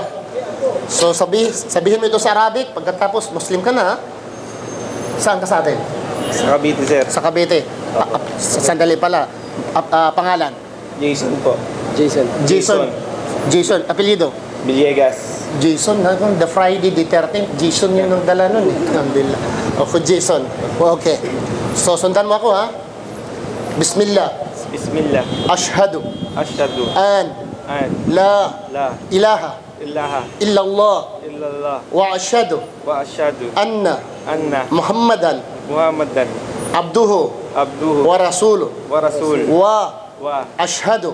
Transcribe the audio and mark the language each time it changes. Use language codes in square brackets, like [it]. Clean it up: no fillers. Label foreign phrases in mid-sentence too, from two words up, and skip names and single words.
[tl] So, sabihin mo ito sa Arabic, pagkatapos Muslim ka na, saan ka sa atin? Sa Cavite, sir. Sa Cavite. Sandali pala. Pangalan? Jason po. Jason. Apelyido? Villegas. Jason, [en] the Friday the 13th, [tl] Jason yung nagdala nun. Alhamdulillah. Okay, Jason. Okay. So, sundan mo ako, ha? [ar] بسم الله أشهد. أن لا إله. إلا الله وأشهد. أن محمدا عبده. ورسوله وأشهد.